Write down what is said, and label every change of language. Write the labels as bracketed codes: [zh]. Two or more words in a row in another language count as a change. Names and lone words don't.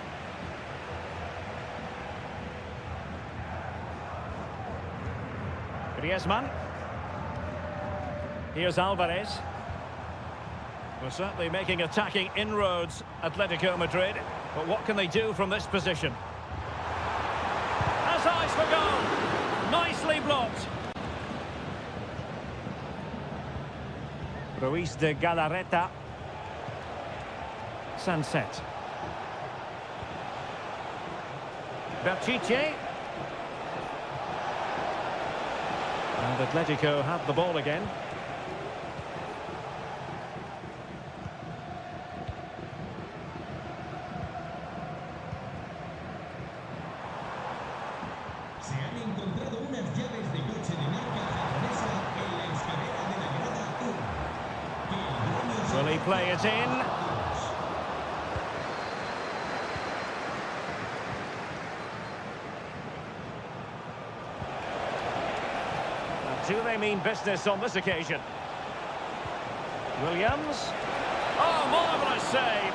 [en] Griezmann. Here's Alvarez. We're certainly making attacking inroads, Atletico Madrid. But what can they do from this position? Has eyes for goal. Nicely blocked. Ruiz de Galarreta. Sunset. Berchiche. And Atletico have the ball again. [es] Se han encontrado unas llaves de coche de marca japonesa en la escalera de la grada 1. [en] Will he play it in? Do they mean business on this occasion? Williams. Oh, marvellous save.